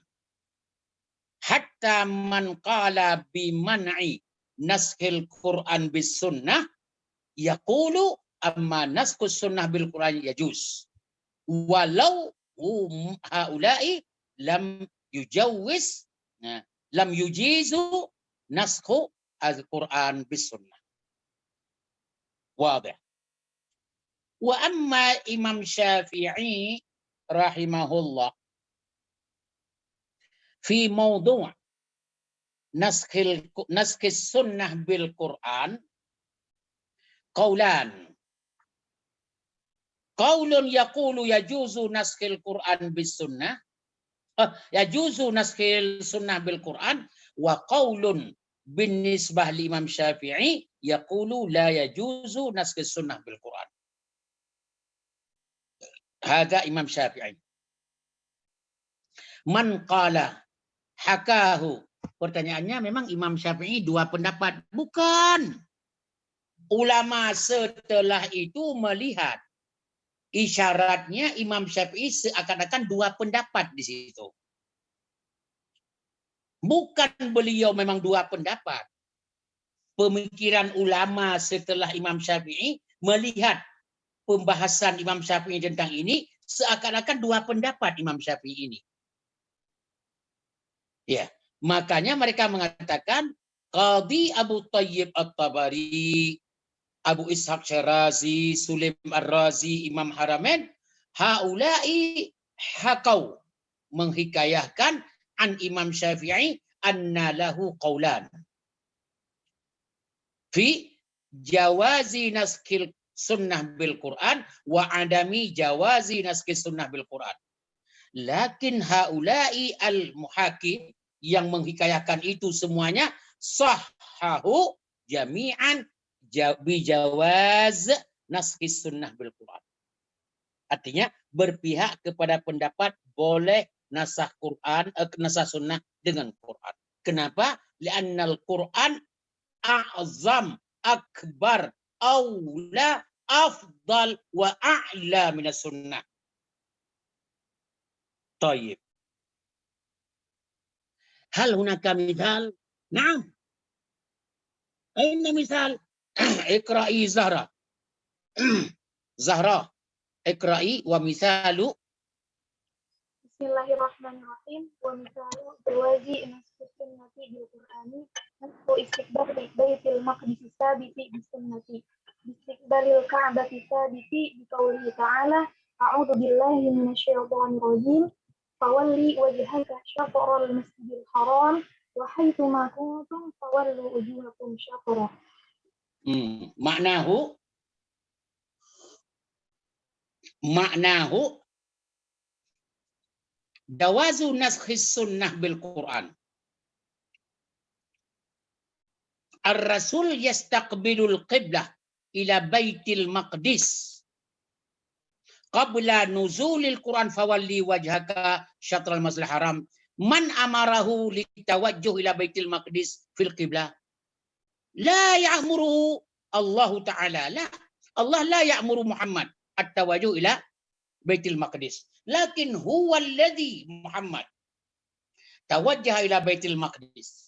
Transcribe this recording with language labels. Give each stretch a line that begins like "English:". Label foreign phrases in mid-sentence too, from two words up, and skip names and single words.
Arabic: حتى من قال بمنع نسخ القرآن بالسنة يقول أما نسخ السنة بالقرآن يجوز. ولو هؤلاء لم يجوز لم يجيزوا نسخ القرآن بالسنة. واضح. وأما إمام شافعي رحمه الله في موضوع نسخ السنة بالقرآن قولان. قول يقول يجوز نسخ القرآن بالسنة يجوز نسخ السنة بالقرآن وقول بالنسبة لإمام شافعي يقول لا يجوز نسخ السنة بالقرآن. هذا إمام شافعي. من قال حكاه.
Indonesian: Pertanyaannya memang Imam Syafi'i 2 pendapat? Bukan. Ulama setelah itu melihat isyaratnya Imam Syafi'i seakan-akan 2 pendapat di situ. Bukan beliau memang 2 pendapat. Pemikiran ulama setelah Imam Syafi'i melihat pembahasan Imam Syafi'i tentang ini seakan-akan 2 pendapat Imam Syafi'i ini. Ya, makanya mereka mengatakan
Arabic: Qadi Abu Thayyib At-Tabari, Abu Ishaq Syirazi, Sulaim Ar-Razi, Imam Haramain, هؤلاء حكوا, menghikayahkan عن الإمام الشافعي أن له قولا في جواز نسخ السنة بالقرآن وعدم جواز نسخ السنة بالقرآن wa adami jawazi naskil sunnah bil Quran. لكن هؤلاء المحاكين
Indonesian: yang menghikayahkan itu semuanya
Arabic: صححوا جميعا بجواز نسخ السنة بالقرآن.
Indonesian: Artinya berpihak kepada pendapat boleh nasah Quran, nasah sunnah dengan Quran. Kenapa?
Arabic: لأن القرآن أعظم، أكبر، أولى، أفضل، وأعلى من السنة. طيب. هل هناك مثال؟ نعم. أين مثال؟ اقرئي زهراء. زهراء. اقرئي والمثال. بسم الله الرحمن الرحيم. ومثال جواز نسخ السنة بالقرآن نسخ استقبال بيت المقدس الثابت بالسنة استقبال الكعبة الثابت بقوله تعالى أعوذ بالله من الشيطان الرجيم فول وجهك شطر المسجد الحرام وحيث ما كنتم فولوا وجوهكم شطره. معناه معناه جواز نسخ السنة بالقرآن. الرسول يستقبل القبلة إلى بيت المقدس قبل نزول القرآن فول وجهك شطر المسجد الحرام. من أمره للتوجه إلى بيت المقدس في القبلة? لا يأمره الله تعالى. La. الله لا يأمر محمد التوجه إلى بيت المقدس. لكن هو الذي محمد توجه إلى بيت المقدس.